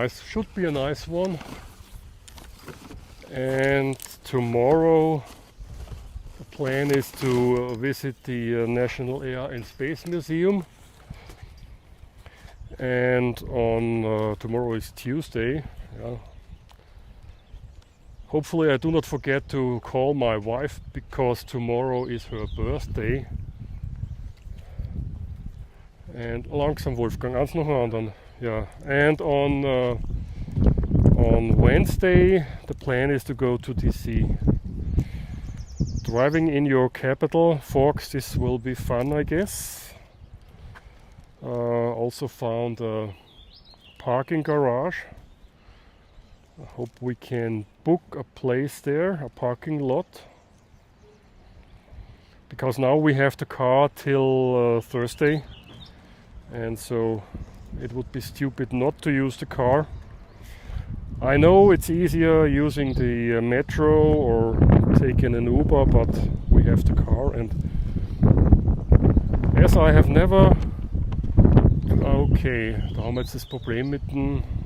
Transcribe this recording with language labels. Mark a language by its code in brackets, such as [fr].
[en] Should be a nice one. And tomorrow the plan is to visit the National Air and Space Museum. And on tomorrow is Tuesday. Yeah. Hopefully I do not forget to call my wife, because tomorrow is her birthday. [de] And langsam Wolfgang, eins nach dem anderen. [en] Yeah. And on Wednesday the plan is to go to DC. Driving in your capital, folks, this will be fun, I guess. Also found a parking garage. I hope we can book a place there, a parking lot, because now we have the car till Thursday, and so it would be stupid not to use the car. I know it's easier using the metro or taking an Uber, but we have the car, and as I have never... [de] Okay, da haben wir jetzt das Problem mit dem...